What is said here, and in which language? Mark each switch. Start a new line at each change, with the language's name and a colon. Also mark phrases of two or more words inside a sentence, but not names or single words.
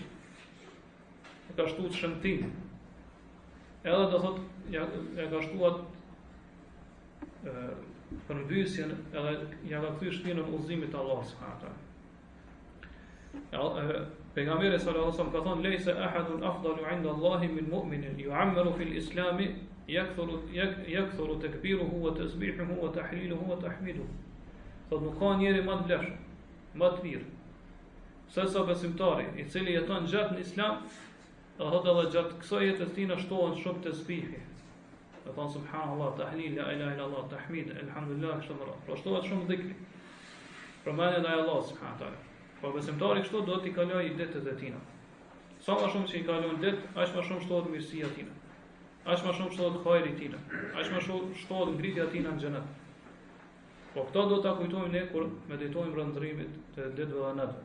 Albanian: E ka shtu të shëmtim. Edhe do thotë e ka shtuar përmbysjen edhe ja ka thyer shpinën në udhëzimin e Allahut
Arabic: سبحانه وتعالى. Pejgamberi صلى الله عليه وسلم
Albanian: ka thonë
Arabic: ليس أحد أفضل عند الله من مؤمن يعمر في الإسلام يكثر تكبيره وتسبيحه وتهليله وتحميده.
Albanian: Sot nuk ka njeri më të vlefshëm, më të mirë se sa besimtari i cili jeton gjatë në Islam, edhe gjatë kësaj jetës tina shtohen shumë tasbihe. Do thonë subhanallah, tahlil,
Arabic: لا إله إلا الله,
Albanian: tahmid, alhamdulillah, kështu më radhë. Pra shtohet shumë dhikri. Përmendje ndaj Allahut
Arabic: سبحانه وتعالى.
Albanian: Po besimtari kështu do t'i kalojë ditët e tina. Sa më shumë që i kalon ditë, aq më shumë shtohet mirësia tina. Aq më shumë shtohet hajri tina. Aq më shumë shtohet ngritja tina në xhenet. Po këto do ta kujtojmë ne kur meditojmë rëndërimit të ditëve dhe natëve.